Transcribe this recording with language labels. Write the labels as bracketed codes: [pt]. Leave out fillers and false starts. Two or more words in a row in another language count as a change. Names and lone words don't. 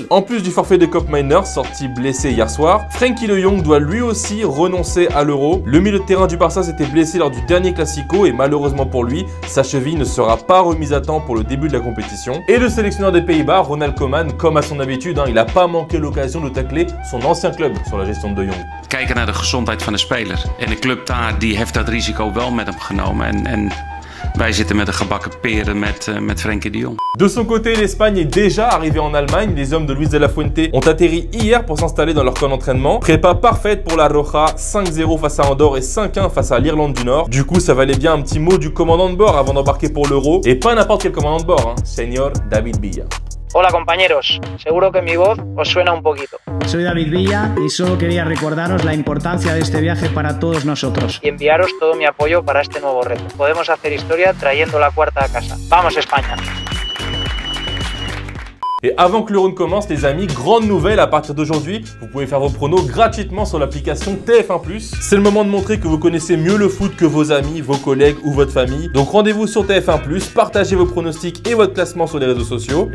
[fr] En plus du forfait de Koopmeiners, sorti blessé hier soir, Frenkie de Jong doit lui aussi renoncer à l'Euro. Le milieu de terrain du Barça s'était blessé lors du dernier Classico et malheureusement pour lui, sa cheville ne sera pas remise à temps pour le début de la compétition. Et le sélectionneur des Pays-Bas, Ronald Koeman, comme à son habitude, il n'a pas manqué l'occasion de tacler son ancien club sur la gestion de Jong. [nl] Kijken naar de gezondheid van de speler. En de club daar die heeft dat risico wel met hem genomen. En wij zitten met de gebakken peren met Frenkie de Jong. [fr] De son côté, l'Espagne est déjà arrivée en Allemagne. Les hommes de Luis de la Fuente ont atterri hier pour s'installer dans leur camp d'entraînement. Prépa parfaite pour la Roja, 5-0 face à Andorre et 5-1 face à l'Irlande du Nord. Du coup, ça valait bien un petit mot du commandant de bord avant d'embarquer pour l'Euro. Et pas n'importe quel commandant de bord, Señor David Villa. [es] Hola compañeros, seguro que mi voz os suena un poquito. Soy David Villa y solo quería recordaros la importancia de este viaje para todos nosotros. Y enviaros todo mi apoyo para este nuevo reto. Podemos hacer historia trayendo la cuarta a casa. ¡Vamos España! [fr] Et avant que l'Euro ne commence, les amis, grande nouvelle, à partir d'aujourd'hui, vous pouvez faire vos pronos gratuitement sur l'application TF1+. C'est le moment de montrer que vous connaissez mieux le foot que vos amis, vos collègues ou votre famille. Donc rendez-vous sur TF1+, partagez vos pronostics et votre classement sur les réseaux sociaux.